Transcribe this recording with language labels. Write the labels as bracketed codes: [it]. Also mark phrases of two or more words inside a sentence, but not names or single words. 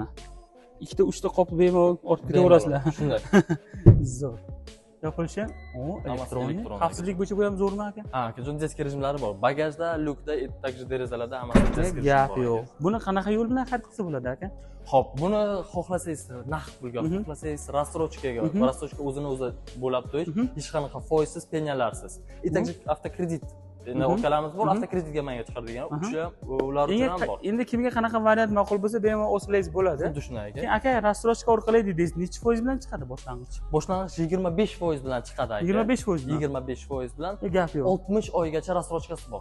[uz] Ikkita, uchta qopni bemalol ortib ketaverasizlar. Shunday. Zo'r. Yopilishi ham elektronniy. Xavfsizlik bo'yicha bu ham zo'rmi aka? Ha, aka, disk rejimlari bor. Bagajda, lyukda, takje derazalarda hammasi disk rejimi bor. Gap yo'q. Buni qanaqa yo'l bilan xarid qilsa bo'ladi aka? Xo'p, buni xohlasangiz naqd pulga, xohlasangiz рассрочкаga, рассрочка o'zini o'zi bo'lib to'yish, hech qanaqa foizsiz, penyalarsiz. [ru] И также автокредит. [uz] Okalarimiz bor, avtokreditga menga chiqaradigan. Ular uchun ham bor. Endi kimga qanaqa variant ma'qul bo'lsa, bemalol o'silaringiz bo'ladi. Xuddi shunday aka. Keyin aka, рассрочка orqali dedingiz, necha foiz bilan chiqadi boshlang'ich? Boshlang'ich 25% bilan chiqadi aka. 25% bilan. 25% bilan. Gap yo'q. 60 oygacha рассрочкasi bor.